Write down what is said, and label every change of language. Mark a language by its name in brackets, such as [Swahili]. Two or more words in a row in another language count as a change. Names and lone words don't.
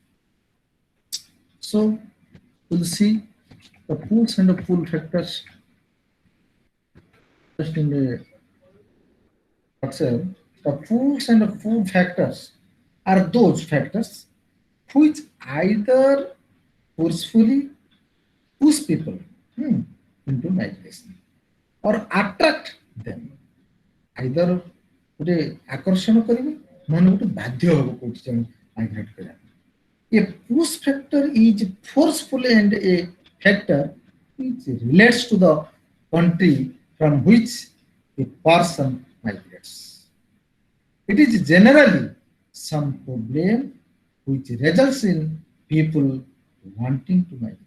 [English] So we'll see the pulls and the pull factors just in the structure. The pulls and the pull factors are those factors which either forcefully push people into migration or attract them. [Odia] Either ଗୋଟେ ଆକର୍ଷଣ କରିବେ, ନହେଲେ ଗୋଟେ ବାଧ୍ୟ ହବ କୋଉଠି ମାଇଗ୍ରେଟ୍ କରିବା. [English] A push factor is forcefully and a factor which relates to the country from which a person migrates. It is generally some problem which results in people wanting to migrate.